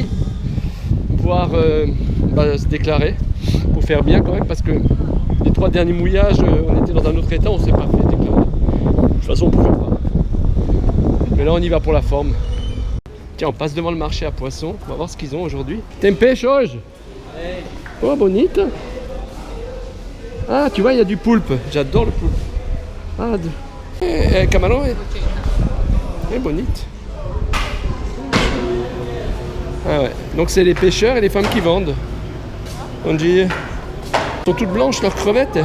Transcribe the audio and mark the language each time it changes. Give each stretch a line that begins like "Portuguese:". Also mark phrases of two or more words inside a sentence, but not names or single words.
French: Pouvoir se déclarer. Pour faire bien quand même. Parce que les 3 derniers mouillages, on était dans un autre état. On ne s'est pas fait déclarer. De toute façon, on ne pouvait pas. Mais là, on y va pour la forme. Tiens, on passe devant le marché à poissons. On va voir ce qu'ils ont aujourd'hui.
Portuguese: Tem peixe hoje? Oh, bonita.
French: Ah, tu vois, il y a du poulpe. J'adore le poulpe. Ah, camarão est bonite. Ah ouais. Donc c'est les pêcheurs et les femmes qui vendent. On dit... Elles sont toutes blanches, leurs crevettes.